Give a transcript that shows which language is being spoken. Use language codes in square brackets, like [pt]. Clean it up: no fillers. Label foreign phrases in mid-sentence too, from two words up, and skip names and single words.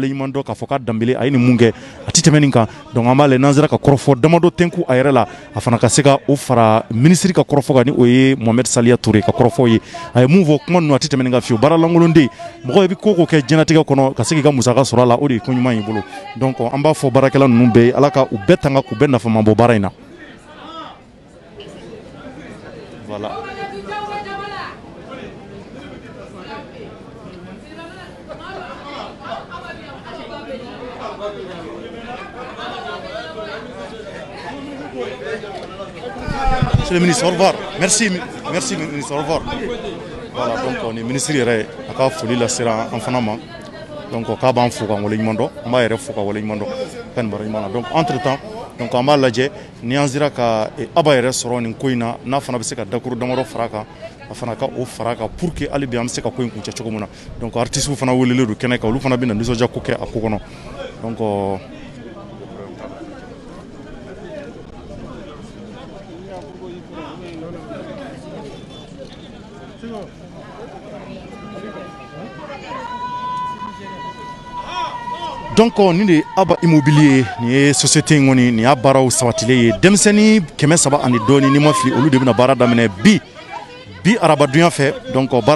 [bm] ɲuman dɔn k'a fɔ k'a Danbele a ye nin mun kɛ a tɛ tɛmɛ nin kan donc an b'a lajɛ n'an sera ka kɔrɔfɔ damadɔ tɛnku a yɛrɛ la a fana ka se ka o fara ministre ka kɔrɔfɔ kan ni o ye Mohamed Saliya Toure ka kɔrɔfɔ ye a ye mun fɔ kuma ninnu a tɛ tɛmɛ nin kan fiyewu baara lankolon den mɔgɔ i bɛ ko o ko kɛ diɲɛlatigɛ kɔnɔ ka se k'i ka musaka sɔrɔ a la o de ye ko ɲuman y'i bolo donc an b'a fɔ baarakɛla ninnu bɛɛ ala ka u bɛɛ tanga k'u bɛɛ nafama bɔ baara in na voilà. [fr] Monsieur le ministre, au revoir. Merci ministre, au revoir. Voilà, donc on est [bm] ministre yɛrɛ a ka foli lasera an fana ma donc k'a b'an fo ka wale ɲuman dɔn an b'a yɛrɛ fo ka wale ɲuman dɔn ka nin baara ɲuman na [fr] donc entre temps donc [bm] an b'a lajɛ ni an sera ka Aba yɛrɛ sɔrɔ nin ko in na n'a fana bɛ se ka dakuru damadɔ fara a kan a fana ka o fara a kan [fr] pour que [bm] hali bi an bɛ se ka ko in kuncɛ cogo min na donc artistes fana welelen don kɛnɛ kan olu fana bɛ na nisɔndiya ko kɛ a ko kɔnɔ donc donc nin de Aba immobilier nin ye société in kɔni nin y'a baaraw sabatilen ye denmisɛnnin 300 ani dɔɔni ni ma fili olu de bɛna baara daminɛ bi bi arabadunya fɛ donc baara